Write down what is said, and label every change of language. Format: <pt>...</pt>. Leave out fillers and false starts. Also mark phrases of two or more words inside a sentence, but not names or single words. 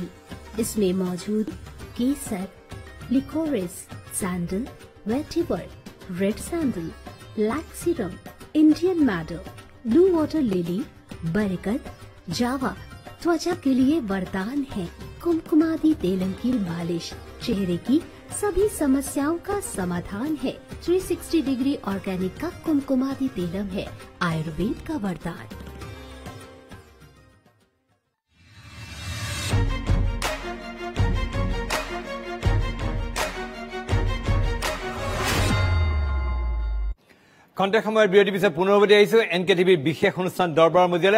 <hi>इसमें मौजूद केसर, लिकोरिस, सैंडल, वेटिवर,</hi> <en>red sandal, black serum, Indian madder, blue water lily,</en> <hi>बरगद, जावा त्वचा के लिए वरदान है। कुमकुमादी तेलम की मालिश चेहरे की सभी समस्याओं का समाधान है। 360</hi> <en>degree organic</en> <hi>का कुमकुमादी तेलम है आयुर्वेद का वरदान।</hi> <as>খন্তেক সময়ৰ বিৰতিৰ পিছত পুনৰবৰ্তী আহিছো NKTVৰ বিশেষ অনুষ্ঠান দৰবাৰৰ মজিয়ালৈ।</as>